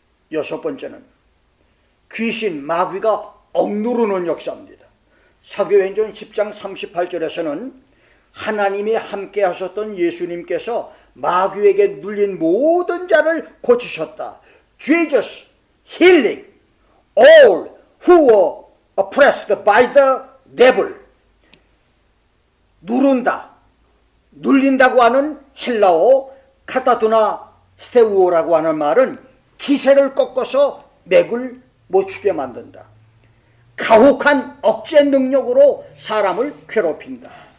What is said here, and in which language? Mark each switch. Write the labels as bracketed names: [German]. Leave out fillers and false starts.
[Korean] 여섯 번째는 귀신, 마귀가 억누르는 역사입니다. 사도행전 10장 38절에서는 하나님이 함께 하셨던 예수님께서 마귀에게 눌린 모든 자를 고치셨다. [English] Jesus healing all who were oppressed by the devil. [Korean] 누른다, 눌린다고 하는 헬라어 카타두나 스테우오라고 하는 말은 기세를 꺾어서 맥을 못 추게 만든다. 가혹한 억제 능력으로 사람을 괴롭힌다.